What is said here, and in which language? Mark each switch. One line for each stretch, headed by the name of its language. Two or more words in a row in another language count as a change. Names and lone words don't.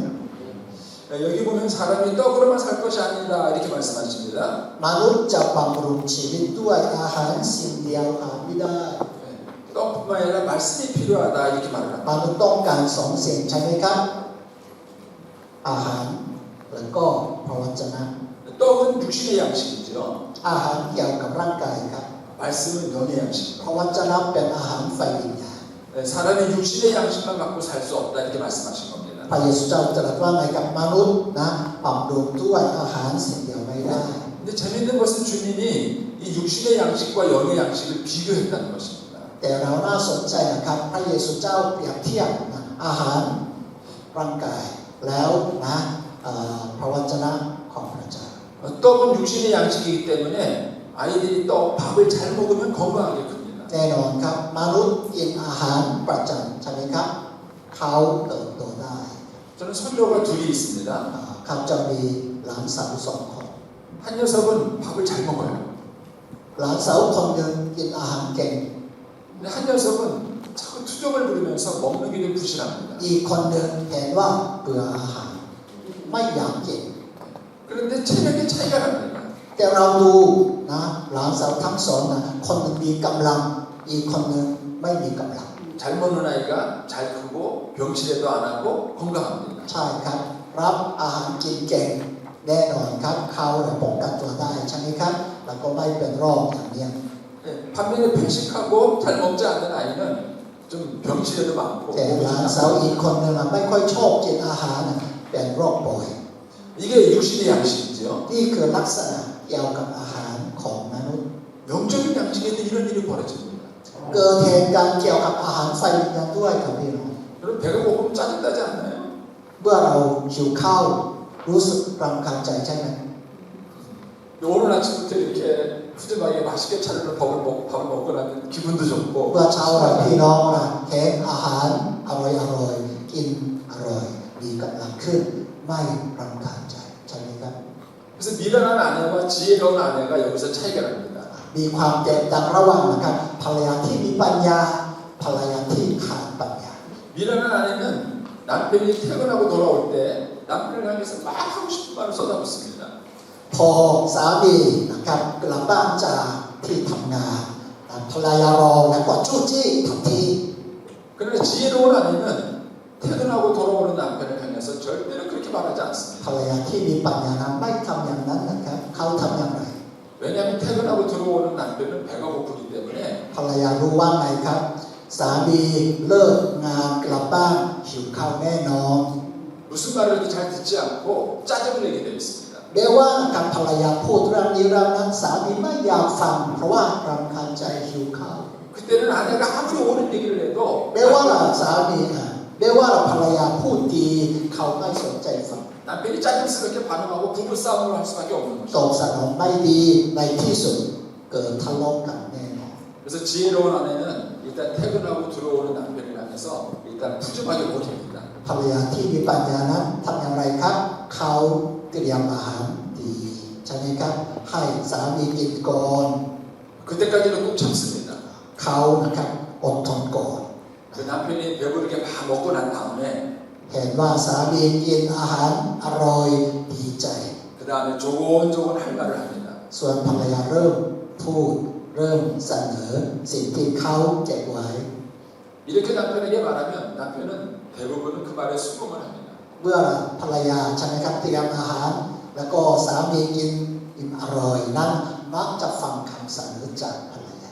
Korean: 여기 보면 사람이 떡으로만 살 것이 아니라 이렇게 말씀하십니다.
Thai: มนุษย์จะบำรุงชีวิตด้วยอาหารสิ่งเดียวหาไม่ได้
Korean: 떡뿐만 아니라 말씀이 필요하다 이렇게 말을
Thai: ม
Korean: 합니다.
Thai: นุษย์ต้องการสองสิ่งใช่ไหมครับอาหารแล้วก็พระวจนะ
Korean: 떡은 육신의 양식이죠.
Thai: อาหารเกี่ยวกับร่างกายครับ
Korean: 말씀은 영의
Thai: พ
Korean: 양식입니다.
Thai: ระวจนะเป็นอาหารไฟวิญญาณ
Korean: 사람이 육신의 양식만 갖고 살 수 없다 이렇게 말씀하신 겁니다.
Thai: พระเยซูเจ้าตรัสว่าไงกับมนุษย์นะบำรุงด้วยอาหารสิ่งเดียวไม่ได้
Korean: 근데 재밌는 것은 주님이 이 육신의 양식과 영의 양식을 비교했다는 것입니다.
Thai: แต่เราน่าสนใจนะครับพระเยซูเจ้าเปรียบเทียบนะอาหารร่างกายแล้วนะพระวจนะของพระเจ้า
Korean: 떡은 육신의 양식이기 때문에 아이들이 떡 밥을 잘 먹으면 건강하게 큽니다.
Thai: แน่นอนครับมนุษย์กินอาหารประจำใช่ไหมครับเขาเติบโตได้
Korean: 저는 선조가 둘이 있습니다.
Thai: เขาจะมีหลานสาวสองคน
Korean: 한 녀석은 밥을 잘 먹어요.
Thai: หลานสาวคนหนึ่งกินอาหารเก่ง
Korean: 근데 한 녀석은 자꾸 투정을 부리면서 먹는 게 좀 부실합니다.
Thai: อีกคนหนึ่งเห็นว่าเบื่ออาหาร
Korean: 그
Thai: ไม่อยากกิน
Korean: 그런데 체력의 차이가 납니다.
Thai: แต่เราดูนะหลานสาวทั้งสองนะคนหนึ่งมีกำลังอีกคนหนึ่งไม่มีกำลัง
Korean: 잘 먹는 아이가 잘 크고 병치레도 안 하고 건강합니다.
Thai: ใช่ครับรับอาหารกินเก่งแน่นอนครับเขาเนี่ยป้องกันตัวได้ใช่ไหมครับแล้วก็ไม่เป็นโรคอย่างเนี้ย
Korean: 예, 반면에 편식하고 잘 먹지 않는 아이는 좀 병치레도 많고
Thai: แต่หลานสาวอีกคนหนึ่งไม่ค่อยชอบกินอาหารนะเป็นโรคบ่อย
Korean: 이게 육신의 양식이죠.
Thai: นี่คือลักษณะเกี่ยวกับอาหารของมนุษย์
Korean: 영적인 양식에도 이런 일이 벌어집니다.
Thai: เกิดเหตุการณ์เกี่ยวกับอาหารไฟวิญญาณด้วยครับพี่น้อง
Korean: 여러분 배가 고프면 짜증나지 않나요?
Thai: เมื่อเราหิวข้าวรู้สึกรำคาญใจใช่ไหม
Korean: 오늘 아침부터 이렇게 푸짐하게 맛있게 차려놓은 밥을 먹고 나면 기분도 좋고
Thai: เมื่อเช้าเราพี่น้องนะเห็นอาหารอร่อยๆกินอร่อยมีกำลังขึ้นไม่รำคาญใจใช่ไหมครับ
Korean: 그래서 미련한 아내와 지혜로운 아내가 여기서 차이가 납니다.
Thai: มีความแตกต่างระหว่างนะครับภรรยาที่มีปัญญาภรรยาที่ขาดปัญญา
Korean: 미련한 아내는 남편이 퇴근하고 돌아올 때 남편을 향해서 막 하고 싶은 말을 쏟아붓습니다.
Thai: พอสามีนะครับกลับบ้านจากที่ทำงานภรรยารอแล้วก็จู้จี้ทันที
Korean: 그러나 지혜로운 아내는 퇴근하고 돌아오는 남편을 향해서 절대로 그렇게 말하지 않습니다.
Thai: ภรรยาที่มีปัญญานั้นไม่ทำอย่างนั้นนะครับเขาทำอย่างไร
Korean: 왜냐하면 퇴근하고 들어오는 남편은 배가 고프기 때문에
Thai: ภรรยารู้ว่าไงครับสามีเลิกงานกลับบ้านหิวข้าวแน่นอน
Korean: 무슨 말을 해도 잘 듣지 않고 짜증을 내게 되어 있습니다.
Thai: แม้ว่าการภรรยาพูดเรื่องนี้เรื่องนั้นสามีไม่อยากฟังเพราะว่ารำคาญใจหิวข้าว
Korean: 그때는 아내가 아무리 옳은 얘기를 해도
Thai: แม้ว่าสามีแม้ว่าภรรยาพูดดีเขาไม่สนใจฟัง
Korean: 남편이 짜증스럽게 반응하고 부부싸움을 할 수밖에 없는
Thai: ตอบ
Korean: 것이죠.
Thai: สนองไม่ดีในที่สุดเกิดทะเลาะกันแน่นอน
Korean: 그래서 지혜로운 아내는 일단 퇴근하고 들어오는 남편을 향해서 일단 푸짐하게 모십니다.
Thai: ภรรยาที่มีปัญญานั้นทำอย่างไรครับเขาเตรียมอาหารดีใช่ไหมครับให้สามีกินก่อน
Korean: 그때까지는 꼭 참습니다.
Thai: เขานะครับอดทนก่อน
Korean: 그 남편이 배부르게 막 먹고 난 다음에
Thai: เห็นว่าสามีกินอาหารอร่อยดีใจ
Korean: 그 다음에 조곤조곤 할 말을 합니다.
Thai: ส่วนภรรยาเริ่มพูดเริ่มเสนอสิ่งที่เขาเก็บไว้
Korean: 이렇게 남편에게 말하면 남편은 대부분은 그 말에 수긍을 합니다.
Thai: เมื่อภรรยาใช่ไหมครับเตรียมอาหาร แล้วก็สามีกินอร่อยนั้นมักจะฟังคำเสนอจากภรรยา